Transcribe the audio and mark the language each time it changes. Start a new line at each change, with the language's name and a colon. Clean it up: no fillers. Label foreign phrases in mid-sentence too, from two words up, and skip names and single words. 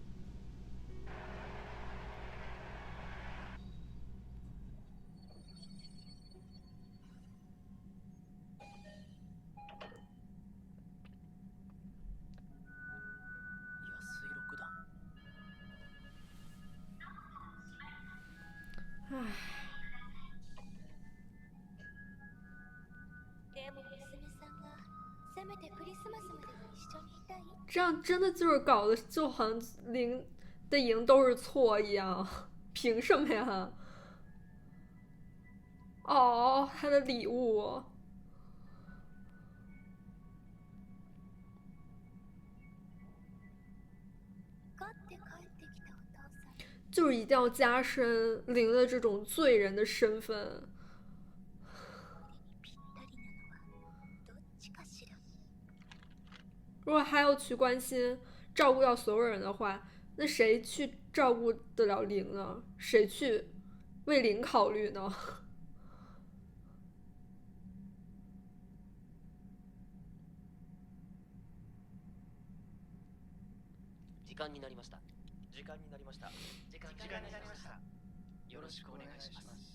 Japanese: 安い六段。でも娘さんがせめてクリスマスまでは一緒にいたい。
Chinese: 这样真的就是搞得就好像零的赢都是错一样，凭什么呀？哦，他的礼物。
Japanese: 勝って帰ってきたお父さん。
Chinese: 就是一定要加深零的这种罪人的身份。
Japanese: ぴったりなのはどっちかしら。
Chinese: 如果还要去关心、照顾到所有人的话，那谁去照顾得了零呢？谁去为零考虑呢？
Japanese: 時間になりました。時間になりました。時間になりました。よろしくお願いします。